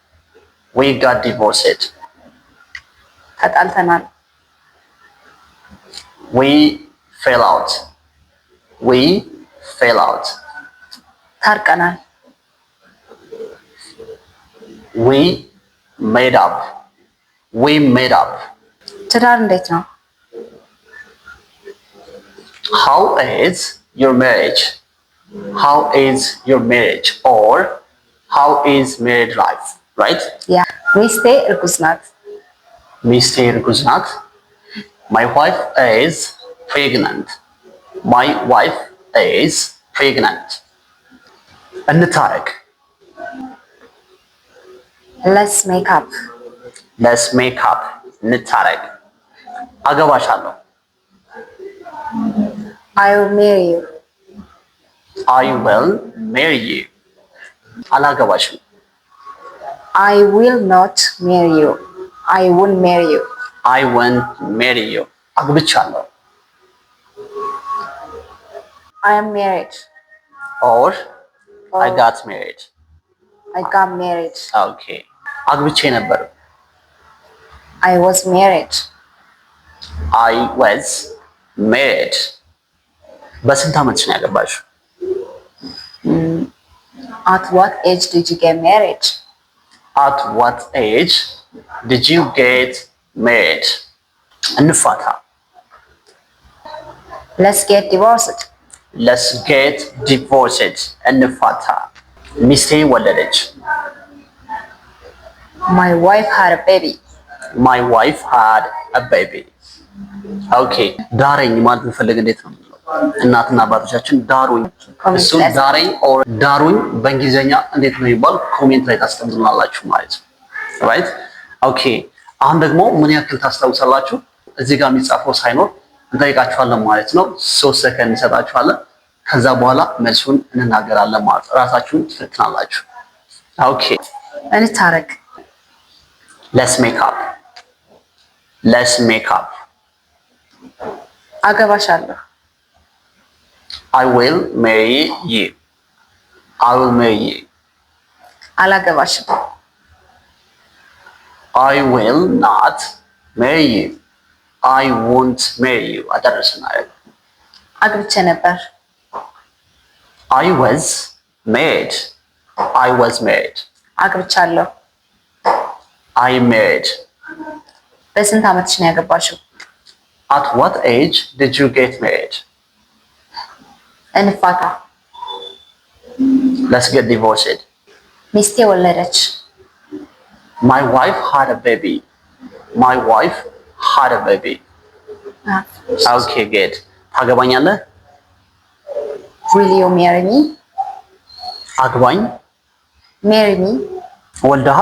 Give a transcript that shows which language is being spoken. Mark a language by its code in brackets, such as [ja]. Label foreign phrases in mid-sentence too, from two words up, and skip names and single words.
[am] ተጣልተናል። [en] we fell out [am] ታርቀናል። [en] we made up [am] ትዳር እንዴት ነው? [en] how is your marriage or how is married life, right? [am] ሚስቴ እርጉዝ ናት። [en] my wife is pregnant እንታረቅ። let's make up [am] እንታረቅ። አገባሻለሁ። [en] I will marry you [am] አላገባሽም። [en] I will not marry you I won't marry you [am] አግብቻለሁ። [en] I am married or I got married okay [am] አግብቼ ነበር። [en] I was married [am] በስንት ዓመትሽ ነው ያገባሽው? [en] At what age did you get married? [am] እንፋታ። [en] let's get divorced [am] እንፋታ። ሚስቴ ወለደች። [en] my wife had a baby [am] okay ዳረኝ ማለት እንፈልግ እንዴት ነው? እናትና አባቶቻችን ዳሩኝ፣ እሱን ዳረኝ ኦር ዳሩኝ በእንግሊዘኛ እንዴት ነው ይባል? ኮሜንት ላይ ታስቀምጡልናላችሁ ማለት ነው። [en] right okay። [am] አሁን ደግሞ ምን ያክል ታስታውሳላችሁ? እዚህ ጋር የሚጻፈው ሳይኖር እንጠይቃችኋለን ማለት ነው። 3 ሰከንድ እንሰጣችኋለን። ከዛ በኋላ መልሱን እንናገራለን ማለት ነው። ራሳችሁን ትፈትናላችሁ። ኦኬ እንታረቅ። [en] let's make up [am] አገባሻለሁ። [en] I will marry you [am] አላገባሽም። [en] I will not marry you I won't marry you አደረስናል። [am] አግብቼ ነበር። [en] I was married [am] አግብቻለሁ። [en] I married [am] በስንት ዓመትሽ ነው ያገባሽው? [en] At what age did you get married? [am] እንፋታ። [en] let's get divorced [am] ሚስቴ ወለደች። [en] my wife had a baby okay good ታገባኛለህ? will you marry me? [am] አግባኝ። [en] marry me [am] ወልደሃል?